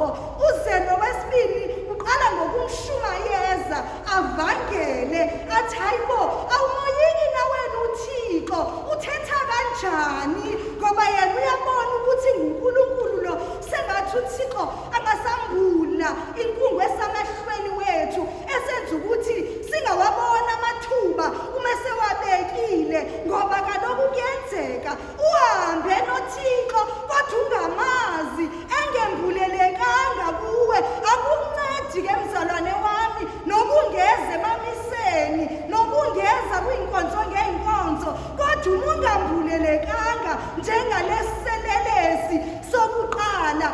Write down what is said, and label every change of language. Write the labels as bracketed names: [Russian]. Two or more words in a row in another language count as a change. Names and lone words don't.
[Zulu] Uze nowesibili uqala ngokumshumayeza avangele athi, hayibo, awumoyiki nawena uThixo uthetha kanjani, ngoba yena uyabona ukuthi nguNkulunkulu lo. Sengathi uThixo angasambula inkungu esamehlweni wethu, esenza ukuthi singawabona amathuba uma sewabekile, [Xhosa] ngoba kaloku kuyenzeka uhambe noThixo kodwa ungamazi, engembulelekanga kuwe. Akuncedi-ke mzalwane wami nobungeze emamiseni, nobungeza kwinkonzo ngeenkonzo, kodwa ungambulelekanga njengalesiselelesi sokuqala.